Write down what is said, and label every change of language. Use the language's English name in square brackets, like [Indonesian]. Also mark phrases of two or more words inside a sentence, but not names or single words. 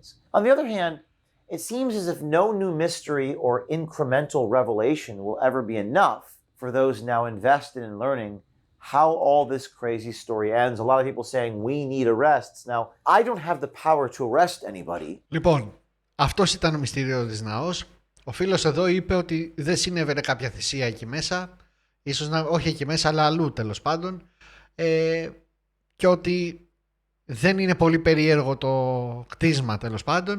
[English] On the other hand, it seems as if no new mystery or incremental revelation will ever be enough for those now invested in learning how all this crazy story ends. A lot of people saying we need arrests. Now, I don't have the power to arrest anybody. [Greek] Λοιπόν, αυτός ήταν ο μυστηριώδης ναός. Ο φίλος εδώ είπε ότι δεν συνέβαινε κάποια θυσία εκεί μέσα. Ίσως να, όχι εκεί μέσα, αλλά αλλού τέλος πάντων. Και ότι δεν είναι πολύ περίεργο το κτίσμα τέλος πάντων.